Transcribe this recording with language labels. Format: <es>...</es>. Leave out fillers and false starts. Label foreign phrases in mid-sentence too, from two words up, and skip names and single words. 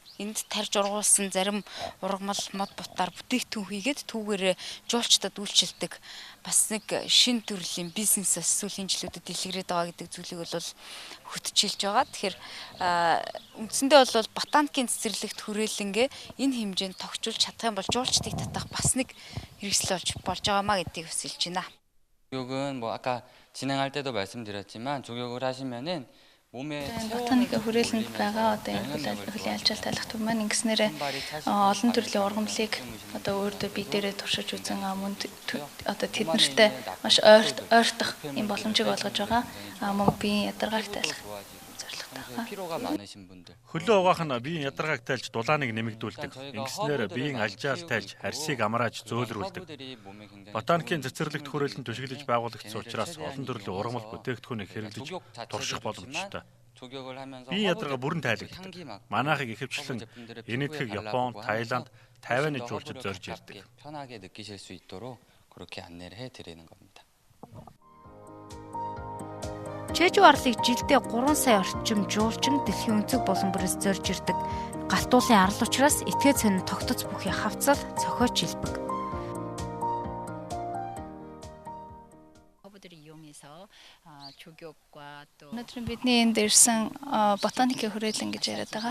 <mn>Энд тарж ургуулсан зарим ургамал мод бутаар бүтээгдэхүүн хийгээд түүгээрээ жуулчдад үйлчилдэг бас нэг шин төрлийн бизнес сүүлийн жилүүдэд дэлгэрээд байгаа гэдэг зүйлийг бол хөтжүүлж байгаа. Тэгэхээр үндсэндээ бол ботаникийн цэцэрлэгт хүрээлэнгээ энэ хэмжээнд тогтчулж чадах юм бол жуулчдыг татах бас нэг хэрэгсэл болж байгаамаа гэдгийг хүсэлж байна.</mn> <ko>조격은 뭐 아까 진행할 때도 말씀드렸지만 조격을 하시면은 몸에</ko> <mn>ботаникийн хүрээлэнд байгаа одоо энэ хөлийн альчаалт тайлах төв маань ингэснээр олон төрлийн ургамлыг одоо өөртөө бие дээрээ туршиж үзэн мөн одоо тэднэртэй маш ойртох юм боломжийг олгож байгаа мөн биеийн ядаргааг тайлах</mn> <ko>피로가 많으신 분들</ko> <mn>хөлөө угаах нь биеийн ядаргааг тайлж дулааныг нэмэгдүүлдэг. Ингэснээр биеийн альжаал тайлж харьсыг амрааж зөөлрүүлдэг. Ботаникийн цэцэрлэгт хүрээлэн түшиглэж байгуулагдсан учраас олон төрлийн ургамал бүтээгдэхүүнийг хэрэглэж турших боломжтой. Биеийн ядаргаа бүрэн тайлагддаг. Манайхыг ихэвчлэн Энэтхэг, Япон, Таиланд, Тайваны жуулчид зорж ирдэг.</mn> <ko>편하게 느끼실 수 있도록 그렇게 안내를 해 드리는 겁니다.</ko> <mn>Чэжүү арлыг жилдээ 3 сая орчим жуулчин дэлхийн өнцөг болон бүрээс зорж ирдэг. Галтуулын арал учраас этгээд сонин тогтоц бүхий хавцал цохиож илбэг. Өнөөдөр бидний энд ирсэн ботаникийн хүрээлэн гэж яриад байгаа.</mn>